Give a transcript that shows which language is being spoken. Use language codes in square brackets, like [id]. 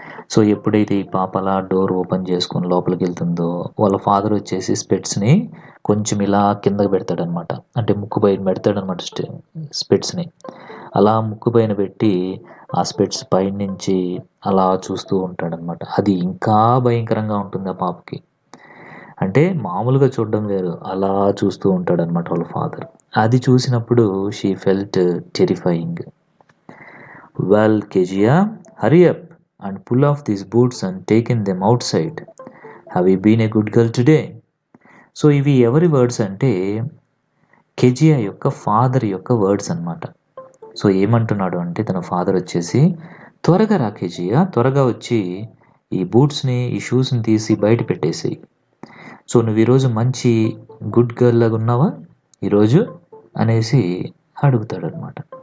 [te] So ఎప్పుడైతే ఈ పాప అలా డోర్ ఓపెన్ చేసుకుని లోపలికి వెళ్తుందో వాళ్ళ ఫాదర్ వచ్చేసి స్పెట్స్ని కొంచెం ఇలా కిందకి పెడతాడనమాట, అంటే ముక్కు పైన పెడతాడనమాట స్పెట్స్ని. అలా ముక్కు పైన పెట్టి ఆ స్పెట్స్ పైన నుంచి అలా చూస్తూ ఉంటాడనమాట. అది ఇంకా భయంకరంగా ఉంటుంది ఆ పాపకి. అంటే మామూలుగా చూడడం వేరు, అలా చూస్తూ ఉంటాడనమాట వాళ్ళ ఫాదర్. అది చూసినప్పుడు [en] She felt terrifying. Well Kezia, hurry up and pull off these boots and taken them outside. Have you been a good girl today? [te] So ఇవి ఎవరి వర్డ్స్ అంటే కెజియా యొక్క ఫాదర్ యొక్క వర్డ్స్ అనమాట. సో ఏమంటున్నాడు అంటే తన ఫాదర్ వచ్చేసి, త్వరగా రా కెజియా, త్వరగా వచ్చి ఈ బూట్స్ని ఈ షూస్ని తీసి బయట పెట్టేసేయి. సో నువ్వు ఈరోజు మంచి గుడ్ గర్ల్ లాగా ఉన్నావా ఈరోజు అనేసి అడుగుతాడు అనమాట.